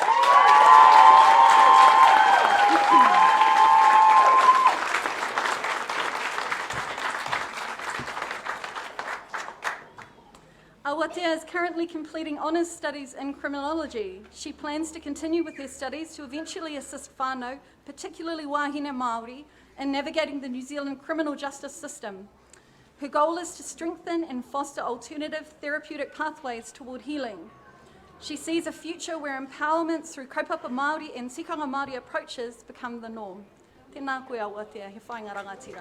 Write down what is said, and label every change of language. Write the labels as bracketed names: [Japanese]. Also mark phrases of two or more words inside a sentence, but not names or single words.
[English] Awatea is currently completing honours studies in criminology. She plans to continue with her studies to eventually assist whānau, particularly [Māori] wahine Māori, [English] in navigating the New Zealand criminal justice system. Her goal is to strengthen and foster alternative therapeutic pathways toward healing. She sees a future where empowerment through [Māori] kaupapa Māori [English] and [Māori] tikanga Māori [English] approaches become the norm. [Māori] Tēnā koe Awatea, he whainga rangatira.